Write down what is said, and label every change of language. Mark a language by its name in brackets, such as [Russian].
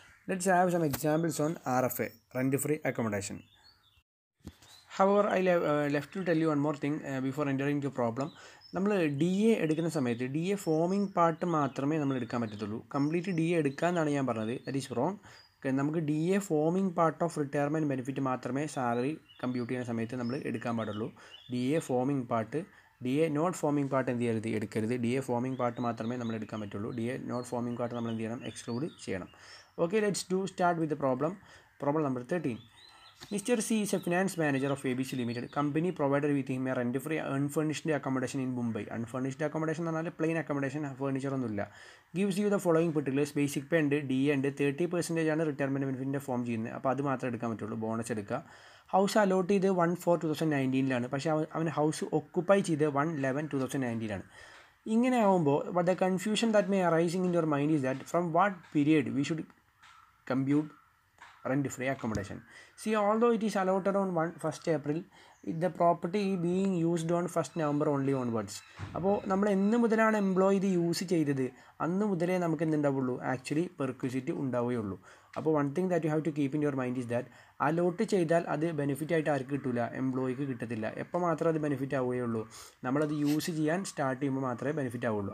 [English] Let's have some examples on RFA, rent free accommodation. However, I left to tell you one more thing before entering the problem. [Malayalam] നമ്മൾ DA എടുക്കുന്ന സമയത്ത് DA foaming part മാത്രമേ നമ്മൾ എടുക്കാൻ പറ്റത്തുള്ളൂ. Complete DA എടുക്കാമെന്നാണ് ഞാൻ പറഞ്ഞത്. [English] That is wrong. [Malayalam] നമുക്ക് DA foaming part of retirement benefit മാത്രമേ സാലറി കമ്പ്യൂട്ട് ചെയ്യുന്ന സമയത്ത് നമ്മൾ എടുക്കാൻ പാടുള്ളൂ. DA foaming part, DA not foaming part എന്ത് ചെയ്യരുത്, എടുക്കരുത്. DA ഫോമിംഗ് പാർട്ട് മാത്രമേ നമ്മൾ എടുക്കാൻ പറ്റുള്ളൂ. DA നോട്ട് ഫോമിംഗ് പാർട്ട് നമ്മൾ എന്ത് ചെയ്യണം, എക്സ്ക്ലൂഡ് ചെയ്യണം. [English] Okay, let's start with the problem number 13. Mr. C is a finance manager of ABC Limited. Company provided with him a rent-free unfurnished accommodation in Mumbai. [Malayalam] Unfurnished accommodation എന്ന് പറഞ്ഞാൽ plain accommodation, furniture ഒന്നുമില്ല. [English] Gives you the following particulars: [Malayalam] basic pay ഉണ്ട്, DA ഉണ്ട്, 30% ആണ് retirement ബെനിഫിറ്റിൻ്റെ form ചെയ്യുന്നത്. അപ്പോൾ അത് മാത്രമേ എടുക്കാൻ പറ്റുള്ളൂ, ബോണസ് എടുക്കുക. ഹൗസ് അലോട്ട് ചെയ്ത് 1/4/2019 പക്ഷേ അവൻ ഹൗസ് ഒക്കുപ്പൈ ചെയ്ത് 1/11/2019. ഇങ്ങനെ ആകുമ്പോൾ [English] The confusion that may arising in your mind is that from what period we should compute rent-free accommodation. See, although it is allotted on 1st April, the property being used on 1st November only onwards. [Malayalam] അപ്പോൾ നമ്മൾ എന്ന് മുതലാണ് employee ഇത് use ചെയ്തത് അന്ന് മുതലേ നമുക്ക് എന്തുണ്ടാവുള്ളൂ, actually പെർക്വിസിറ്റി ഉണ്ടാവുകയുള്ളൂ. അപ്പോൾ [English] one thing that you have to keep in your mind is that [Malayalam] allot ചെയ്താൽ അത് ബെനിഫിറ്റ് ആയിട്ട് ആർക്ക് കിട്ടില്ല, എംപ്ലോയിക്ക് കിട്ടത്തില്ല. എപ്പോൾ മാത്രമേ അത് ബെനിഫിറ്റ് ആവുകയുള്ളൂ, നമ്മളത് യൂസ് ചെയ്യാൻ സ്റ്റാർട്ട് ചെയ്യുമ്പോൾ മാത്രമേ ബെനിഫിറ്റ് ആവുള്ളൂ.